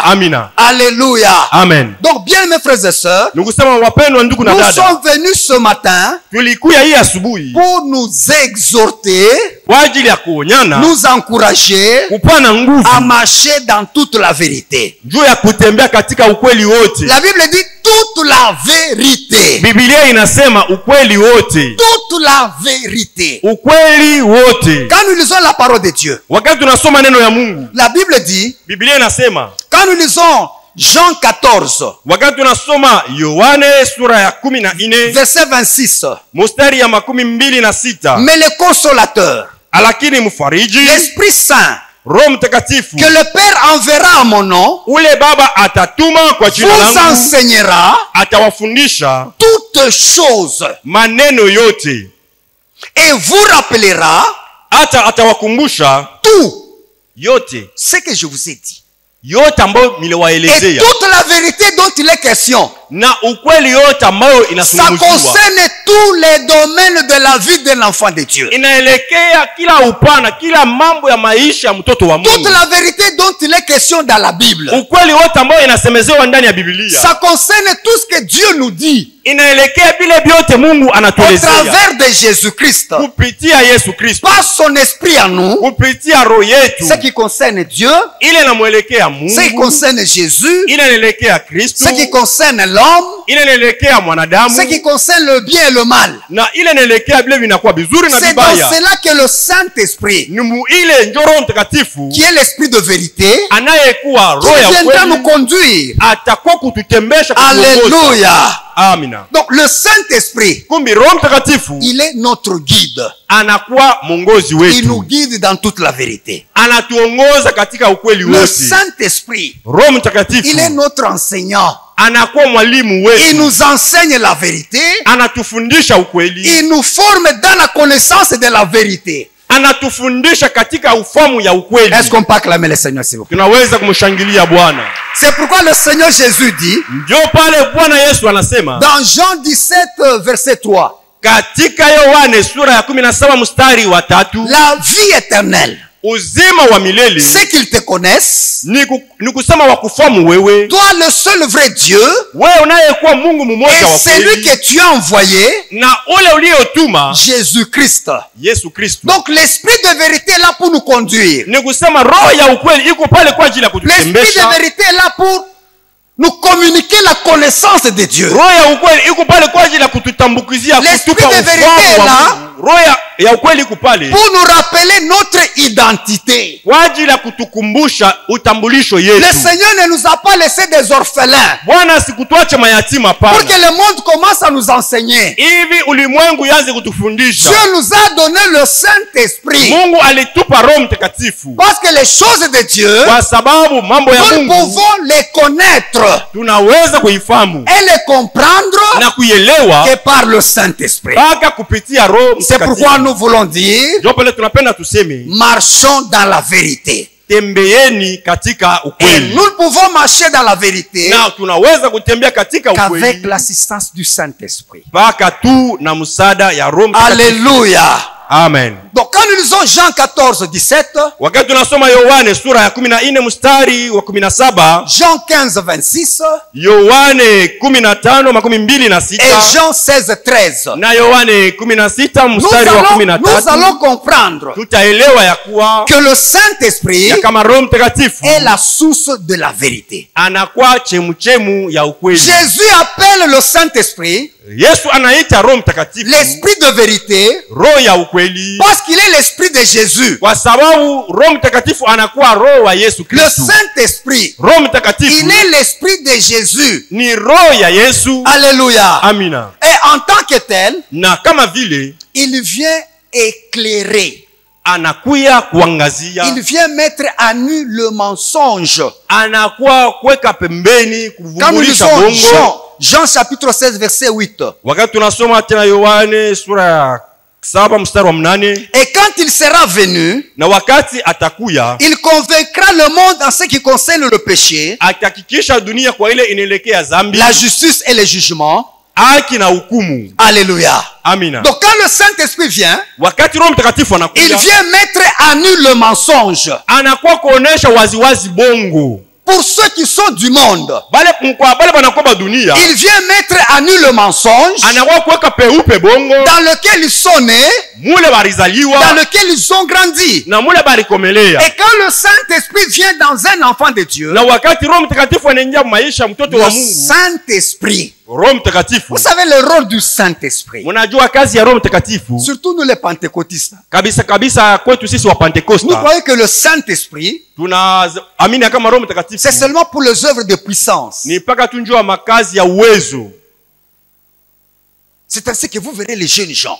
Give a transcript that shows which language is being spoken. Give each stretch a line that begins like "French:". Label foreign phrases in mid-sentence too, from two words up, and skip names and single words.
Swahili: Amina.
French: Alléluia. Amen. Donc bien mes frères et sœurs,
Swahili: Nikusema wapendwa ndugu na
French: nous
Swahili: dada,
French: sommes venus ce matin
Swahili: tulikuya hii asubuhi
French: pour nous exhorter,
Swahili: kwa ajili ya kuonyana,
French: nous encourager
Swahili: kupana nguvu
French: à marcher dans toute la vérité.
Swahili: juu ya kutembea katika ukweli wote.
French: La Bible dit toute la vérité.
Swahili: Biblia inasema ukweli wote.
French: Toute la vérité.
Swahili: Ukweli wote.
French: Quand nous lisons la parole de Dieu,
Swahili: Wakati tunasoma neno ya Mungu,
French: la Bible dit,
Swahili: Biblia inasema,
French: quand nous lisons Jean 14,
Swahili: wakati tunasoma Yohane sura ya 14
French: verset 26,
Swahili: mstari ya 26,
French: mais le consolateur,
Swahili: lakini mfariji,
French: l'Esprit Saint,
Swahili: Roho Mtakatifu,
French: que le Père enverra à mon nom,
Swahili: ule Baba atatuma kwa jina
French: vous
Swahili: langu,
French: enseignera
Swahili: atawafundisha
French: toutes choses
Swahili: maneno yote,
French: et vous rappellera
Swahili: hata atawakumbusha
French: tout
Swahili: yote,
French: ce que je vous ai dit.
Swahili: yote ambayo
French: Et
Swahili: niliwaelezea,
French: toute la vérité dont il est question,
Swahili: na ukweli yote ambayo
French: ça
Swahili: inazungumziwa
French: concerne tous les domaines de la vie d'un enfant de Dieu.
Swahili: inaelekea kila upana, kila mambo ya maisha ya mtoto wa
French: Toute
Swahili: Mungu.
French: la vérité dont il est question dans la Bible,
Swahili: Ukweli wote ambayo inasemezewa ndani ya Biblia
French: ça concerne tout ce que Dieu nous dit
Swahili: inaelekea vile vyote Mungu
French: au
Swahili: anatuelezea
French: travers de Jésus-Christ,
Swahili: kupitia Yesu Kristo,
French: par son esprit en nous,
Swahili: kupitia roho yetu.
French: ce qui concerne Dieu,
Swahili: Ile inamwelekea
French: ce qui
Swahili: Mungu,
French: concerne Jésus,
Swahili: ile inaelekea Kristo,
French: ce qui concerne l'homme,
Swahili: ile inaelekea mwanadamu,
French: ce qui concerne le bien et le mal.
Swahili: na ile inaelekea vile vinakuwa vizuri na
French: C'est dans
Swahili: vibaya.
French: cela que le Saint-Esprit,
Swahili: Ni ile ndio Roho Mtakatifu
French: qui est l'esprit de vérité,
Swahili: anayekuwa
French: qui
Swahili: roho ya
French: viendra nous
Swahili: kweli,
French: conduire.
Swahili: atakuwa kututembesha kutuongoza.
French: Alléluia.
Swahili: Amina.
French: Donc le Saint-Esprit,
Swahili: Kumbi Roho Mtakatifu
French: il est notre guide.
Swahili: anakuwa mwongozi
French: Il nous
Swahili: wetu.
French: guide dans toute la vérité.
Swahili: Anatuongoza katika ukweli
French: Le
Swahili: wote.
French: Saint-Esprit,
Swahili: Roho Mtakatifu
French: il est notre enseignant.
Swahili: anakuwa mwalimu
French: Il
Swahili: wetu.
French: nous enseigne la vérité.
Swahili: Anatufundisha ukweli.
French: Il nous forme dans la connaissance de la vérité.
Swahili: Anatufundisha katika ufahamu ya ukweli.
French: Est-ce qu'on peut acclamer le Seigneur, s'il vous plaît?
Swahili: Tunaweza kumshangilia Bwana.
French: C'est pourquoi le Seigneur Jésus dit,
Swahili: Ndio pale Bwana Yesu anasema
French: dans Jean 17, verset 3,
Swahili: katika Yohane sura ya 17 mstari wa 3,
French: la vie éternelle,
Swahili: uzima wa milele
French: c'est qu'ils te connaissent,
Swahili: ni kusema wakufahamu wewe,
French: toi le seul vrai Dieu,
Swahili: wewe unayekuwa Mungu mmoja
French: et
Swahili: wa
French: celui
Swahili: kweli,
French: que tu as envoyé,
Swahili: na ule uliyotuma
French: Jésus-Christ.
Swahili: Yesu Kristo.
French: Donc l'esprit de vérité est là pour nous conduire.
Swahili: Ni kusema roho ya ukweli iko pale kwa ajili ya
French: L'esprit
Swahili: kututembesha.
French: de vérité est là pour nous communiquer la connaissance de Dieu.
Swahili: Roho ya ukweli iko pale kwa ajili ya kututambukizia,
French: L'esprit
Swahili: kutupa
French: de vérité est
Swahili: ufahamu wa
French: là
Swahili: Mungu. Roho ya ukweli iko pale
French: pour nous rappeler notre identité.
Swahili: kwa ajili ya kutukumbusha utambulisho yetu.
French: Le Seigneur ne nous a pas laissé des orphelins
Swahili: Bwana asikutuache mayatima
French: pour
Swahili: pana.
French: que le monde commence à nous enseigner.
Swahili: Hivi ulimwengu yanze kutufundisha.
French: Dieu nous a donné le Saint-Esprit
Swahili: Mungu alitupa Roho Mtakatifu
French: parce que les choses de Dieu,
Swahili: kwa sababu mambo ya
French: nous
Swahili: Mungu
French: pouvons les connaître
Swahili: tunaweza kuifahamu
French: et les comprendre
Swahili: na kuielewa
French: que par le Saint-Esprit.
Swahili: mpaka kupitia Roho
French: C'est pourquoi
Swahili: Mtakatifu.
French: nous voulons dire,
Swahili: Ndio pale tunapenda tuseme
French: marchons dans la vérité.
Swahili: tembeeni katika
French: Et
Swahili: ukweli.
French: nous ne pouvons marcher dans la vérité
Swahili: Na tunaweza kutembea katika
French: qu'avec
Swahili: ukweli
French: l'assistance du Saint-Esprit.
Swahili: mpaka tu na msaada ya Roho Mtakatifu.
French: Alléluia. Amen. Donc quand nous lisons Jean 14, 17,
Swahili: Wakati tunasoma Yohane sura ya 14 mstari wa 17,
French: Jean 15, 26
Swahili: Yohane 15:26
French: et Jean 16, 13,
Swahili: na Yohane 16 mstari wa
French: nous
Swahili: 13,
French: allons comprendre
Swahili: tutaelewa ya kuwa
French: que le Saint-Esprit
Swahili: ya kama Roho Mtakatifu
French: est la source de la vérité.
Swahili: anakuwa chemuchemu ya ukweli.
French: Jésus appelle le Saint-Esprit
Swahili: Yesu anaita Roho Mtakatifu
French: l'Esprit de vérité
Swahili: roho ya ukweli
French: parce qu'il est l'Esprit de Jésus.
Swahili: kwa sababu Roho Mtakatifu anakuwa roho wa Yesu
French: Le
Swahili: Kristo.
French: Saint-Esprit,
Swahili: Roho Mtakatifu
French: il est l'Esprit de Jésus.
Swahili: ni roho ya Yesu.
French: Alléluia.
Swahili: Amina.
French: Et en tant que tel,
Swahili: Na kama vile
French: il vient éclairer.
Swahili: anakuya kuangazia,
French: Il vient mettre à nu le mensonge.
Swahili: anakuwa kuweka pembeni,
French: Quand nous
Swahili: kuvumulisha
French: lisons
Swahili: bongo.
French: Jean chapitre 16, verset 8.
Swahili: Wakati tunasoma tena Yohane sura ya 7 mstari wa 8,
French: Et quand il sera venu,
Swahili: na wakati atakuya
French: il convaincra le monde en ce qui concerne le péché,
Swahili: atahakikisha dunia kwa ile inaelekea dhambi,
French: la justice et le jugement.
Swahili: haki na hukumu.
French: Alléluia.
Swahili: Amina.
French: Donc quand le Saint-Esprit vient,
Swahili: Wakati Roho Mtakatifu
French: il
Swahili: anakuja,
French: vient mettre à nu le mensonge.
Swahili: anakuwa kuonesha waziwazi bongo.
French: Pour ceux qui sont du monde,
Swahili: Bale banakuwa ba dunia,
French: il vient mettre à nu le mensonge
Swahili: anakuwa kuweka peupe bongo,
French: dans lequel ils sont nés,
Swahili: mule barizaliwa
French: dans lequel ils ont grandi.
Swahili: na mule barikomelea.
French: Et quand le Saint-Esprit vient dans un enfant de Dieu,
Swahili: Na wakati Roho Mtakatifu anaingia maisha mtoto
French: le
Swahili: wa Mungu,
French: Saint-Esprit,
Swahili: Roho Mtakatifu,
French: vous savez le rôle du Saint-Esprit,
Swahili: mnajua kazi ya Roho Mtakatifu
French: surtout nous les pentecôtistes,
Swahili: kabisa kabisa kwetu sisi wa
French: nous
Swahili: Pentekosta,
French: croyons que le Saint-Esprit,
Swahili: tunaamini kama Roho Mtakatifu
French: c'est seulement pour les œuvres de puissance.
Swahili: ni mpaka tunjua makazi ya uwezo.
French: C'est ainsi que vous verrez les jeunes gens.